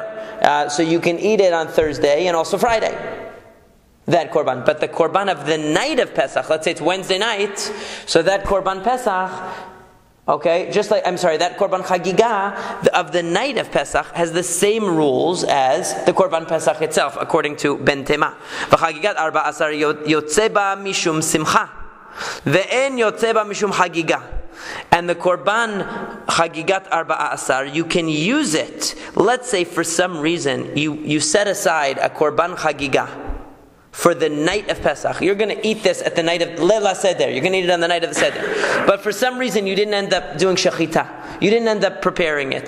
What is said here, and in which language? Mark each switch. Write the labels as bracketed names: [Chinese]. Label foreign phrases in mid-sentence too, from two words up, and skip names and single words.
[English] So you can eat it on Thursday and also Friday. That Korban. But the Korban of the night of Pesach, let's say it's Wednesday night, so that [Hebrew] Korban Pesach, [English] okay, that [Hebrew] Korban Chagigah [English] of the night of Pesach has the same rules as the [Hebrew] Korban Pesach [English] itself, according to Ben Tema. [Hebrew] וחגיגת 14 יוצא בה משום שמחה ואינו יוצא בה משום חגיגה. [English] And the [Hebrew] Korban Chagigat 14, [English] you can use it. Let's say for some reason you set aside a [Hebrew] Korban Chagigah [English] for the night of Pesach. You're going to eat this at the night of [Hebrew] Leila Seder. [English] You're going to eat it on the night of the Seder. But for some reason you didn't end up doing shechita. You didn't end up preparing it.